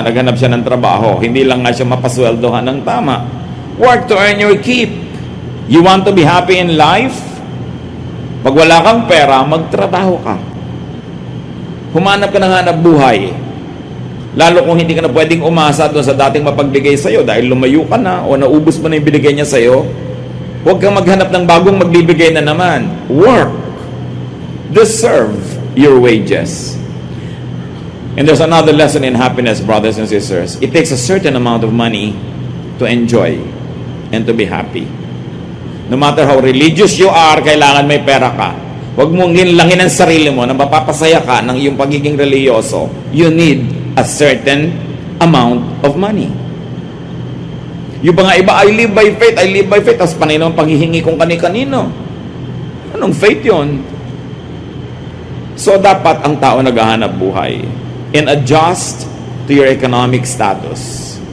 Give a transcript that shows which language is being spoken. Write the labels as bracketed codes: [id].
[tl] Naghanap siya ng trabaho. Hindi lang nga siya mapasweldohan ng tama. [en] Work to earn your keep. You want to be happy in life? [tl] Pag wala kang pera, magtrabaho ka. Humanap ka ng hanap buhay. Lalo kung hindi ka na pwedeng umasa doon sa dating mapagbigay sa'yo dahil lumayo ka na o naubos mo na yung binigay niya sa'yo, huwag kang maghanap ng bagong magbibigay na naman. [en] Work. Deserve your wages. And there's another lesson in happiness, brothers and sisters. It takes a certain amount of money to enjoy and to be happy. No matter how religious you are, [tl] kailangan may pera ka. Huwag mong ginlangin ang sarili mo na mapapasaya ka ng iyong pagiging religyoso. [en] You need a certain amount of money. [tl] Yung mga iba, [en] I live by faith, [tl] tapos panay naman paghihingi kung kani-kanino. Anong faith yun? [en] So, [tl] dapat ang tao naghahanap buhay [en] and adjust to your economic status.